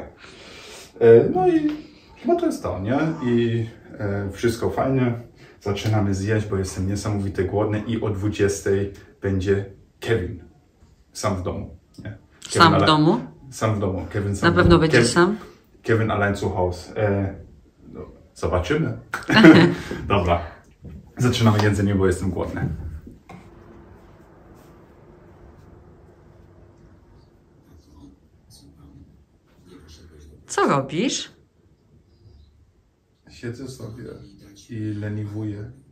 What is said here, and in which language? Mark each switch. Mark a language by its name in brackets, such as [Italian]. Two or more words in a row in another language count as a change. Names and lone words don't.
[Polish] No i chyba to jest to, nie? I wszystko fajnie. Zaczynamy zjeść, bo jestem niesamowite głodny i o 20 będzie Kevin. Sam w domu. Nie? Sam w domu? Sam w domu. Kevin sam Na pewno będziesz sam? [German] Kevin allein zu Hause. [Polish] No, zobaczymy. Dobra. Zaczynamy jedzenie, bo jestem głodny. Co robisz? Siedzę sobie i leniwuję.